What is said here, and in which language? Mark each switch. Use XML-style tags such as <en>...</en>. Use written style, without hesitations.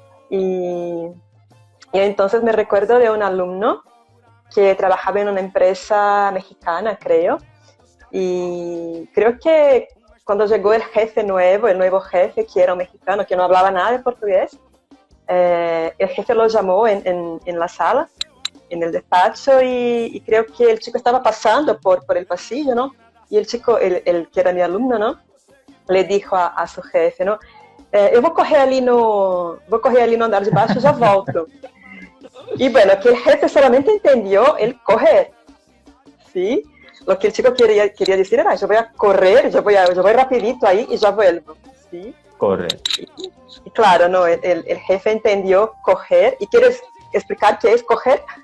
<es>Y, y entonces me recuerdo de un alumno que trabajaba en una empresa mexicana, creo, y creo que cuando llegó el nuevo jefe, que era un mexicano, que no hablaba nada de portugués, el jefe lo llamó en la sala, en el despacho, y creo que el chico estaba pasando por el pasillo, ¿no? Y el chico, el que era mi alumno, ¿no? Le dijo a su jefe, ¿no?</es> <pt>Eu vou correr ali no andar de baixo e já volto.</pt> <es>Y bueno, que el jefe solamente entendió el correr, ¿sí? Lo que el chico quería decir era, yo voy a correr, yo voy rapidito ahí y ya vuelvo, ¿sí? Correcto. Y claro, ¿no? El jefe entendió coger. ¿Y quieres explicar qué es coger?</es>